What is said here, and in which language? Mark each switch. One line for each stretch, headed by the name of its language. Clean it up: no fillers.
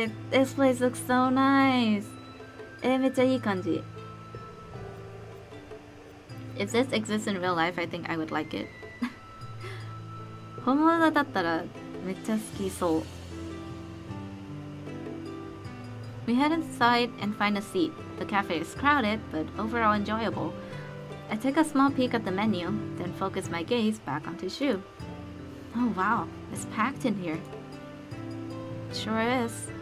English: This place looks so nice.
Japanese: めっちゃいい感じ。
English: If this exists in real life, I think I would like it.
Japanese: 本物だったらめっちゃ好きそう。
English: We head inside and find a seat. The cafe is crowded, but overall enjoyable. I take a small peek at the menu, then focus my gaze back onto Shu. Oh wow, it's packed in here. It sure is.